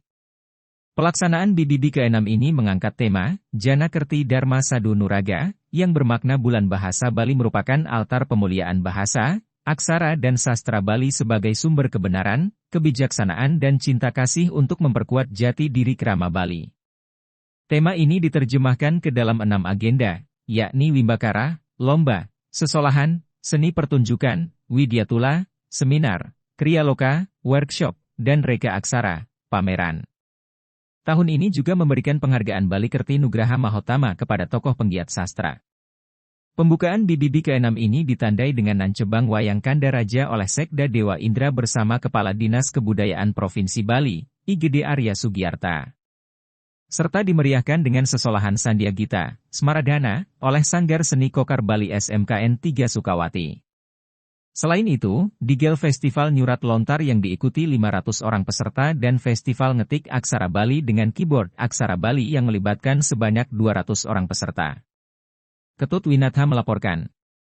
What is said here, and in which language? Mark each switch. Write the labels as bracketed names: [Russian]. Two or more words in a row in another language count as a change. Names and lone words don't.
[Indonesian] Pelaksanaan BBB ke-6 ini mengangkat tema, Jana Kerti Dharma Sadu Nuraga, yang bermakna Bulan Bahasa Bali merupakan altar pemuliaan bahasa, aksara dan sastra Bali sebagai sumber kebenaran, kebijaksanaan dan cinta kasih untuk memperkuat jati diri Krama Bali. Tema ini diterjemahkan ke dalam 6 agenda, yakni Wimbakara, Lomba, Sesolahan, Seni Pertunjukan, Widyatula, Seminar, Kriya Loka, Workshop, dan Reka Aksara, Pameran. Tahun ini juga memberikan penghargaan Bali Kerti Nugraha Mahotama kepada tokoh penggiat sastra. Pembukaan BBB ke-6 ini ditandai dengan Nancebang Wayang Kandaraja oleh Sekda Dewa Indra bersama Kepala Dinas Kebudayaan Provinsi Bali, IGD Arya Sugiyarta. Serta dimeriahkan dengan Sesolahan Sandiagita, Smaradana, oleh Sanggar Seni Kokar Bali SMKN 3 Sukawati. Selain itu, digel Festival Nyurat Lontar yang diikuti 500 orang peserta dan Festival Ngetik Aksara Bali dengan Keyboard Aksara Bali yang melibatkan sebanyak 200 orang peserta. Ketut Winatha melaporkan.